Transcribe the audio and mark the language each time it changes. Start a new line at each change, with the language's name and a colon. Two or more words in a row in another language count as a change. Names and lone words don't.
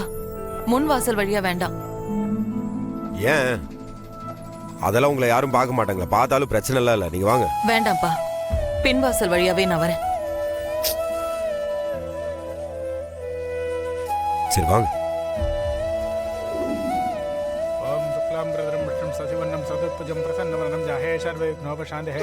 Tamil: முன் வாசல் வழியா வேண்டாம். ஏன்? அதெல்லாம் உங்களை யாரும் பார்க்க மாட்டாங்களா? பார்த்தாலும் பிரச்சனை இல்ல. நீங்க வாங்க. வேண்டாம்ப்பா, பின்வாசல் வழியாவே நான் வரேன். சரி வாங்க.
Sanskrit: ओम शुक्लां वरदं विष्णुं शशिवर्णं चतुर्भुजं प्रसन्नवदनं ध्याये सर्वविघ्नोपशान्तये।